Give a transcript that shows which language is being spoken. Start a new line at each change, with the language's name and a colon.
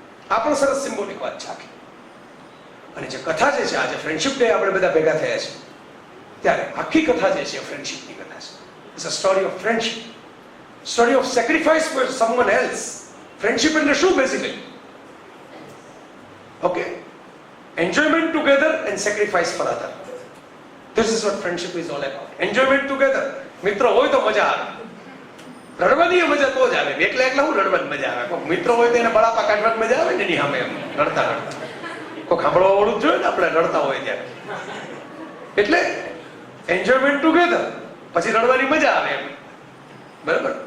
Gujarati: આ પણ સરસ સિમ્બોલિક વાત છે આખી. અને જે કથા જે છે, આજે ફ્રેન્ડશિપ ડે આપણે બધા ભેગા થયા છે, ત્યારે આખી કથા જે છે ફ્રેન્ડશિપની કથા છે.
English: It's a story of friendship, story of sacrifice for someone else.
Gujarati: Friendship એટલે શું basically?
English: Okay, enjoyment together and sacrifice for other. This is what friendship is all about. Enjoyment together.
Gujarati: મિત્રો હોય તો મજા આવે, રડવાની મજા તો જ આવે. એકલા એકલા હું રડવાની મજા આવે? કોઈ મિત્રો હોય તો એને બળાપા કાઢવાની મજા આવે ને એની સામે, એમ રડતા રડતા. કોઈ સાંભળવા વાળું જોઈએ ને આપણે રડતા હોય ત્યારે. એટલે
English: enjoyment together,
Gujarati: પછી રડવાની મજા આવે એમ. બરાબર?